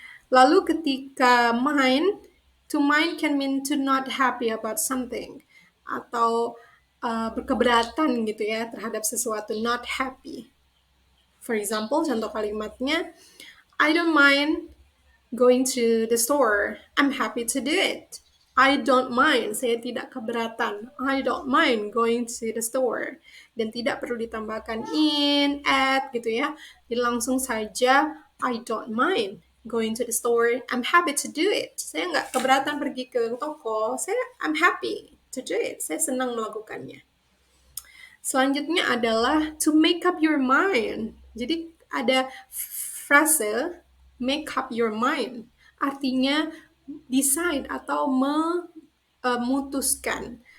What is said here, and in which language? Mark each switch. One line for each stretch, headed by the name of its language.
English: Lalu ketika to mind can mean to not happy about something
Indonesian: atau berkeberatan gitu ya terhadap sesuatu,
English: not happy. For example,
Indonesian: contoh kalimatnya,
English: I don't mind going to the store. I'm happy to do it. I don't mind,
Indonesian: saya tidak keberatan.
English: I don't mind going to the store.
Indonesian: Dan tidak perlu ditambahkan in, at gitu ya. Jadi langsung saja,
English: I don't mind going to the store. I'm happy to do it.
Indonesian: Saya nggak keberatan pergi ke toko.
English: I'm happy to do it.
Indonesian: Saya senang melakukannya. Selanjutnya adalah
English: to make up your mind.
Indonesian: Jadi ada frase
English: make up your mind.
Indonesian: Artinya decide atau memutuskan.